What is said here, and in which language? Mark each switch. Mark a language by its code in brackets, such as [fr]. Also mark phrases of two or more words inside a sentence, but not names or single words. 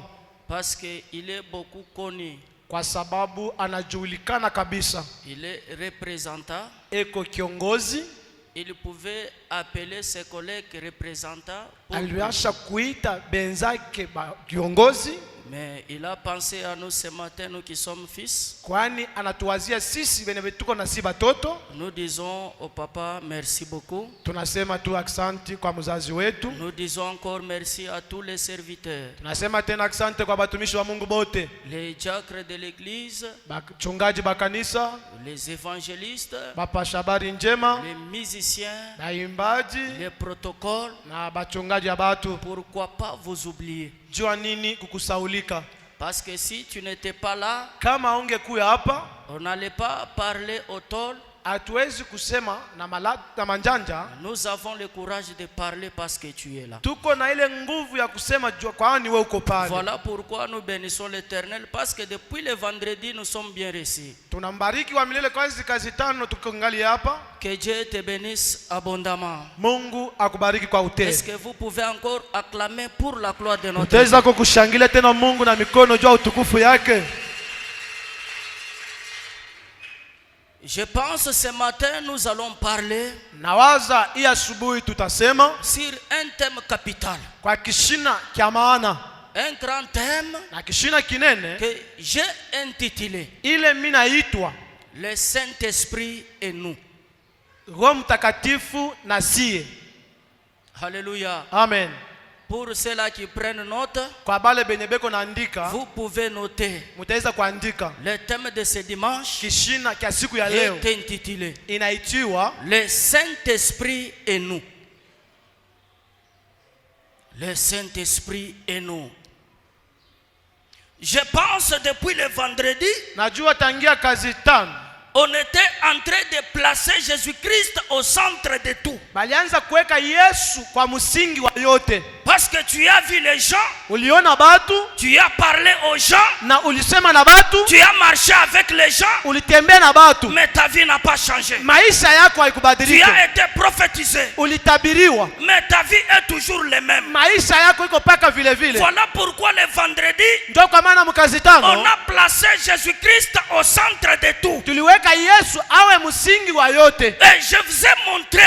[fr] Parce qu'il est beaucoup connu. [sw] Kwa sababu anajulikana kabisa. [fr] Il est représentant. [sw] Eko kiongozi. [fr] Il pouvait appeler ses collègues représentants. [sw] Aliasha kuita benzake ba kiongozi. [fr] Mais il a pensé à nous ce matin, nous qui sommes fils. [sw] Kwani anatuwazia sisi wenye tuko na si batoto. [fr] Nous disons au papa merci beaucoup. [sw] Tunasema tu asante kwa mzazi wetu. [fr] Nous disons encore merci à tous les serviteurs. [sw] Tunasema tena asante kwa batumishi wa Mungu bote. [fr] Les diacres de l'église, [sw] bachungaji ba kanisa, [fr] les évangélistes, [sw] bapasha habari njema, [fr] les musiciens, [sw] baimbaji, [fr] les protocoles. [sw] na bachungaji ya batu. [fr] Pourquoi pas vous oublier? [sw] Jua nini kukusaulika? [fr] Parce que si tu n'étais pas là, [sw] Kama ungekuya hapa, [fr] on n'allait pas parler au tol. [sw] hatuwezi kusema na manjanja. [fr] Nous avons le courage de parler parce que tu es là. [sw] Tuko na ile nguvu ya kusema kwani wewe uko pale. [fr] Voilà pourquoi nous bénissons l'Éternel, parce que depuis le vendredi nous sommes bien reçus. [sw] Tunambariki wa milele kwa hizi kazi tano tukiangalia hapa. [fr] Que Dieu te bénisse abondamment. [sw] Mungu akubariki kwa utele. [fr] Est-ce que vous pouvez encore acclamer pour la gloire de notre [sw] Utaweza [fr] Dieu? [sw] kukushangilia tena Mungu na mikono juu ya utukufu yake. [fr] Je pense ce matin nous allons parler [sw] Nawaza hii asubuhi tutasema [fr] sur un thème capital. [sw] kwa kishina kia maana. [fr] Un grand thème [sw] Na kishina kinene [fr] que j'ai intitulé [sw] ile mimi naitwa [fr] Le Saint-Esprit et nous. [sw] Roho Mtakatifu na sie. [fr] Alléluia. [sw] Amen. [fr] Pour ceux-là qui prennent note, [sw] Kwa bale benye beko naandika, [fr] vous pouvez noter. [sw] mutaweza kuandika. [fr] Le thème de ce dimanche [sw] Kishina kia siku ya leo [fr] est intitulé [sw] inaitiwa [fr] Le Saint-Esprit et nous. Le Saint-Esprit et nous. Je pense depuis le vendredi, [sw] najua tangia kazi tano [fr] on était en train de placer Jésus-Christ au centre de tout. [sw] balianza kuweka Yesu kwa msingi wa yote. [fr] Parce que tu as vu les gens, [sw] Uliona batu [fr] tu as parlé aux gens, [sw] na ulisema na batu, [fr] tu as marché avec les gens, [sw] ulitembea na batu, [fr] mais ta vie n'a pas changé. [sw] maisha yako [fr] Tu [sw] haikubadilika. [fr] as été prophétisé, [sw] Ulitabiriwa, [fr] mais ta vie est toujours la même. [sw] maisha yako iko paka vile vile. [fr] Voilà pourquoi le vendredi, [sw] Ndio kwa maana mkazi [fr] on [sw] tano [fr] a placé Jésus-Christ au centre de tout. [sw] tuliweka Yesu awe msingi wa yote, [fr] Et je vous ai montré,